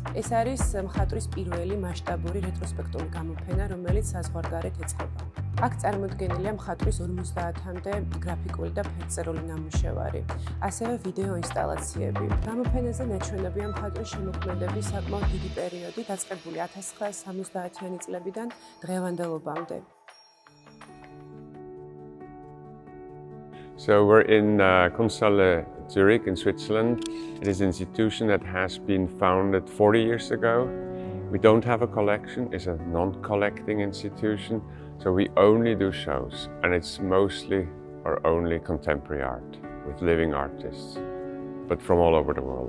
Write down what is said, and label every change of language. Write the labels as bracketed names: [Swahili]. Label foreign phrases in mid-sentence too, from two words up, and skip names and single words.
[Georgian] ეს არის მხატვრის პირველი მასშტაბური რეტროსპექტული გამოფენა, რომელიც საზღვარგარეთ ეწყობა. აქ წარმოდგენილია მხატვრის 50-მდე გრაფიკული და ფერწერული ნამუშევარი, ასევე ვიდეო ინსტალაციები. გამოფენაზე ნაჩვენებია მხატვრის შემოქმედების საკმაოდ დიდი პერიოდი, დაწყებული 1970-იანი წლებიდან დღევანდელობამდე. [English] So we're in Kunsthalle Zurich in Switzerland. It is an institution that has been founded 40 years ago. We don't have a collection, it's a non-collecting institution, so we only do shows, and it's mostly or only contemporary art with living artists, but from all over the world.